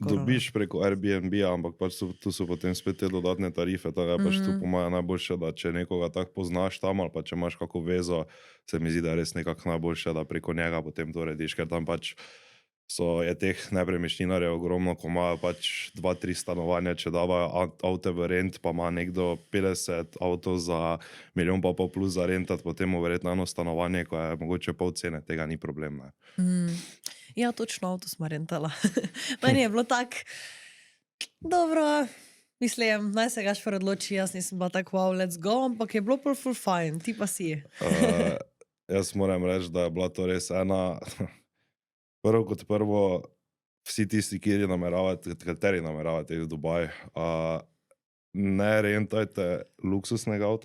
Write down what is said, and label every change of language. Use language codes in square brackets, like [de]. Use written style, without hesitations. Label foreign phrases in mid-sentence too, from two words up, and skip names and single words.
[sl] Dobiš preko Airbnb, ampak pač tu so potem spet te dodatne tarife, tako je pač tu po mojem najboljše, da če nekoga tako poznaš tam ali pa če imaš kako vezo, se mi zdi, da je res nekako najboljše, da preko njega potem to rediš, ker tam pač je teh nepremičninarjev ogromno, ko imajo pač 2-3 stanovanja, če davajo avte v rent, pa ima nekdo 50 avtov za 1,5 milijona plus za rentat, potem mu verjetno eno stanovanje, ko je mogoče pol cene, tega ni problem. Ja, točno, avto smo rentala. Meni je bilo tako dobro, mislim, naj se Gašper odloči, jaz nisem bila tako [en] wow, let's go, [sl] ampak je bilo pol [en] full fine, [sl] ti pa si. Jaz moram reči, da je bila to res ena... Prvo kot prvo, vsi tisti, kateri nameravate v Dubaj, ne rentajte luksusnega avta.